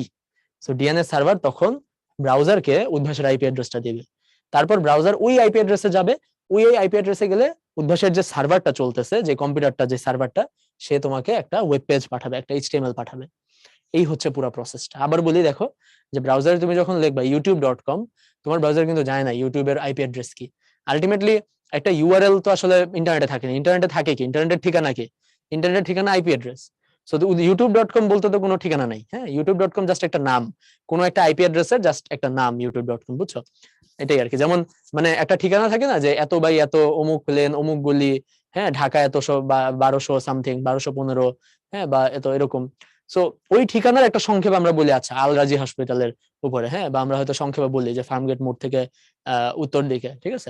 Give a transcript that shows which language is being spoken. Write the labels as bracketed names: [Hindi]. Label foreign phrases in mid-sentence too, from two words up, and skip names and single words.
[Bangla] সো ডিএনএস সার্ভার তখন ব্রাউজারকে উদ্ভাসের আইপি অ্যাড্রেসটা দিবে, তারপর ব্রাউজার ওই আইপি অ্যাড্রেসে যাবে, ওই আইপি অ্যাড্রেসে গেলে উদ্ভাসের যে সার্ভারটা চলতেছে, যে কম্পিউটারটা, যে সার্ভারটা, সে তোমাকে একটা [English] web page [Bangla] পাঠাবে, একটা এইচটিএমএল পাঠাবে। এই হচ্ছে পুরো প্রসেসটা। আবার বলি, দেখো যে ব্রাউজারে তুমি যখন লিখবা youtube.com, তোমার ব্রাউজার কিন্তু জানে না ইউটিউবের [English] IP address [Bangla] কি। আলটিমেটলি একটা ইউআরএল তো আসলে ইন্টারনেটে থাকে না, ইন্টারনেটে থাকে কি, ইন্টারনেটের ঠিকানা কি, ইন্টারনেটের ঠিকানা [English] IP address. [Bangla] সো youtube.com বলতে তো কোনো ঠিকানা নাই, হ্যাঁ, youtube.com জাস্ট একটা নাম, কোনো একটা আইপি অ্যাড্রেসের জাস্ট একটা নাম youtube.com, বুঝছো? এটাই আর কি। যেমন মানে একটা ঠিকানা থাকে না যে এত বাই এত, অমুক লেন, অমুক গলি, হ্যাঁ, ঢাকা এতশো বা 1200 সামথিং, 1215, হ্যাঁ, বা এত এরকম। সো ওই ঠিকানার একটা সংক্ষেপ আমরা বলি আচ্ছা আল রাজি হসপিটালের উপরে, হ্যাঁ, বা আমরা হয়তো সংক্ষেপে বলি যে ফার্মগেট মোড় থেকে উত্তর দিকে, ঠিক আছে।